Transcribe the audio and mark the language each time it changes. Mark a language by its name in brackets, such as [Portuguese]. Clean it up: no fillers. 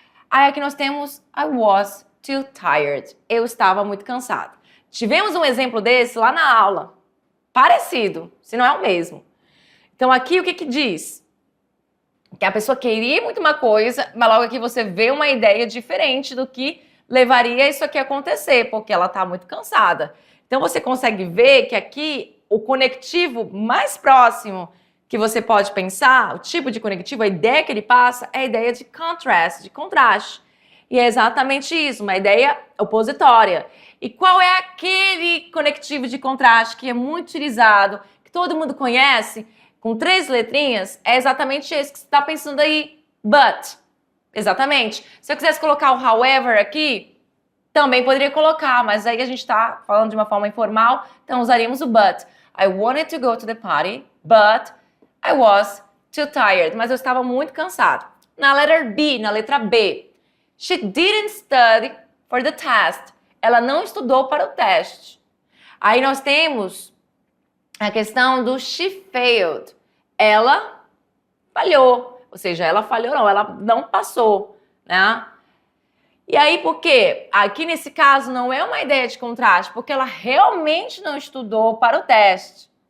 [Portuguese] Aí aqui nós temos [English] I was too tired. [Portuguese] Eu estava muito cansado. Tivemos um exemplo desse lá na aula. Parecido, se não é o mesmo. Então aqui o que diz? Que a pessoa queria muito uma coisa, mas logo aqui você vê uma ideia diferente do que levaria isso aqui a acontecer, porque ela está muito cansada. Então você consegue ver que aqui o conectivo mais próximo que você pode pensar, o tipo de conectivo, a ideia que ele passa é a ideia de contrast, de contraste. E é exatamente isso, uma ideia opositória. E qual é aquele conectivo de contraste que é muito utilizado, que todo mundo conhece, com 3 letrinhas? É exatamente esse que você está pensando aí, but. Exatamente. Se eu quisesse colocar o however aqui, também poderia colocar, mas aí a gente está falando de uma forma informal, então usaríamos o but. [English] I wanted to go to the party, but I was too tired. [Portuguese] Mas eu estava muito cansado. [English] Na letter B, [Portuguese] na letra B, [English] she didn't study for the test. [Portuguese] Ela não estudou para o teste. Aí nós temos a questão do [English] she failed. [Portuguese] Ela falhou. Ou seja, ela falhou não, ela não passou, né? E aí por quê? Aqui nesse caso não é uma ideia de contraste, porque ela realmente não estudou para o teste.